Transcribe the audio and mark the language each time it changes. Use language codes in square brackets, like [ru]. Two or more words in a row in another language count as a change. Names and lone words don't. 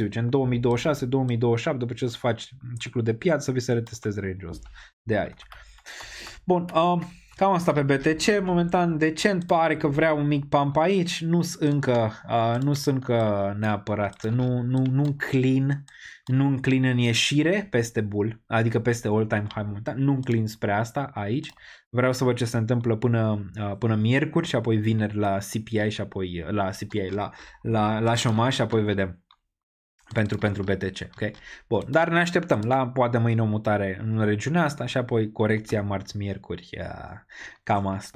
[ro] Gen 2026, 2027, după ce să faci ciclul de piață, să vii să retestezi range-ul ăsta de aici. Bun, cam asta pe BTC. Momentan decent, pare că vrea un mic pump aici. Nu sunt încă neapărat, nu înclin în ieșire peste bull, adică peste [en] all-time high [ro] momentan, nu înclin spre asta aici. Vreau să văd ce se întâmplă până miercuri și apoi vineri la CPI și apoi la șomaj și apoi vedem pentru BTC, ok? Bun, dar ne așteptăm la poate mâine o mutare în regiunea asta și apoi corecția marți-miercuri, cam asta.